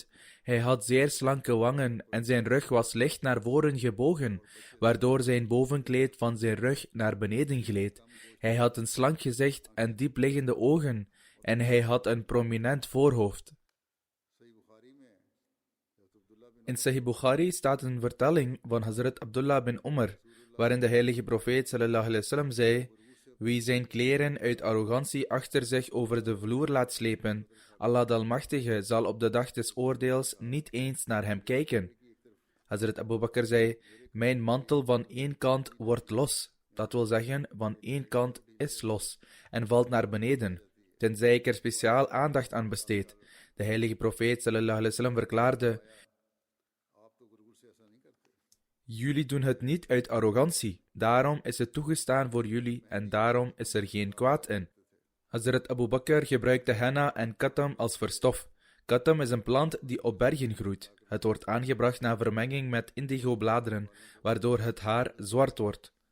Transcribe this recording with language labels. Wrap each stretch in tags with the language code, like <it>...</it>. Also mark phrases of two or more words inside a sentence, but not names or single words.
<nl>Hij had zeer slanke wangen en zijn rug was licht naar voren gebogen, waardoor zijn bovenkleed van zijn rug naar beneden gleed. Hij had een slank gezicht en diepliggende ogen en hij had een prominent voorhoofd. In Sahih Bukhari staat een vertelling van Hazrat Abdullah bin Umar, waarin de heilige profeet</nl> <ar>صلى الله عليه وسلم</ar> <nl>zei: wie zijn kleren uit arrogantie achter zich over de vloer laat slepen, Allah de Almachtige zal op de dag des oordeels niet eens naar hem kijken. Hazrat Abu Bakr zei: mijn mantel van één kant wordt los, dat wil zeggen, van één kant is los, en valt naar beneden, tenzij ik er speciaal aandacht aan besteed. De heilige profeet</nl> <ar>صلى الله عليه وسلم</ar> <nl>verklaarde: jullie doen het niet uit arrogantie, daarom is het toegestaan voor jullie en daarom is er geen kwaad in. Hazrat Abu Bakr gebruikte henna en katam als verstof. Katam is een plant die op bergen groeit. Het wordt aangebracht na vermenging met indigo-bladeren, waardoor het haar zwart wordt.</nl>